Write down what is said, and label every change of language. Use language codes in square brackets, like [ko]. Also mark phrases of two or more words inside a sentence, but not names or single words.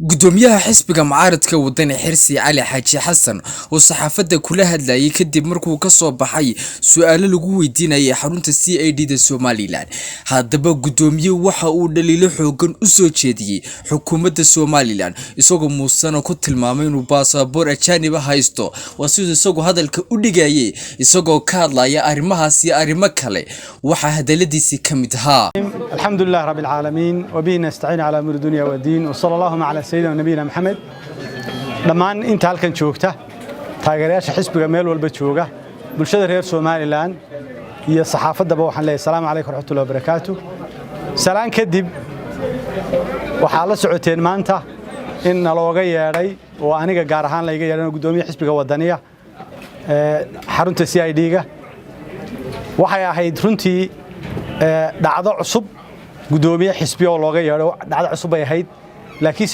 [so] gudoomiyaha xisbiga mucaaradka wadani xirsi cali xaaji xasan oo saxaafadda kula hadlayay kadib markuu ka soo baxay su'aalo lagu weydiinayay xarunta CID da Somaliland haddaba gudoomiyuhu waxa uu dhaliilo xoogan u soo jeediyay xukuumadda Somaliland isagoo muusano ku tilmaamay inuu baasaboor ajaanib haysto waa sidoo isagoo hadalka u dhigayay isagoo ka hadlaya arrimahaas iyo arrimo kale waxa hadaladiisi kamid ahaa [ar] الحمد لله رب العالمين وبه نستعين على أمور الدنيا والدين وصلى الله على سيدنا نبينا محمد [so] dhamaan inta halkan joogta taageerayaasha xisbiga meel walba jooga bulshada reer Somaliland iyo saxaafadaba waxaan leeyahay [ar] السلام عليكم ورحمة الله وبركاته [so] salaan kadib waxa la socoteen maanta in looga yeeray oo aniga gaar ahaan la iga yeeray gudoomiyaha xisbiga wadaniga xarunta CID ga waxay ahayd runtii dhacdo cusub gudoomiyaha xisbiga oo looga yeeray dhacdo cusub ay ahayd laakiin